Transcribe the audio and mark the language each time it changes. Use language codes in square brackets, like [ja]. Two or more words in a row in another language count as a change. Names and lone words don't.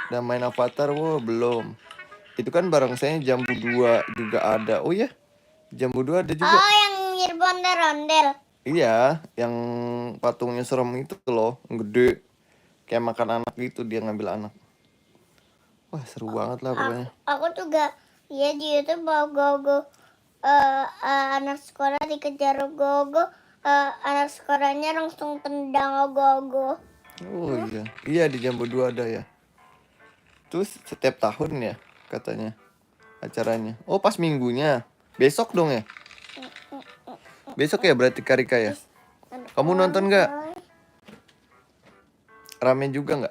[id] Dan main Avatar, wah belum. Itu kan barongsainya Jambu 2 juga ada. Oh ya, Jambu 2 ada juga. Oh, yang mirip ondel-ondel. Iya, yang patungnya serem itu loh, yang gede. Kayak makan anak gitu, dia ngambil anak. Wah seru banget lah pokoknya. Aku juga ya di YouTube ogo-ogo. Anak sekolah dikejar ogo-ogo. Anak sekolahnya langsung tendang ogo-ogo. Oh iya, iya di Jambu 2 ada ya. Terus setiap tahun ya katanya acaranya. Oh pas minggunya, besok dong ya? Besok ya berarti Karika ya? Kamu nonton nggak? Rame juga nggak?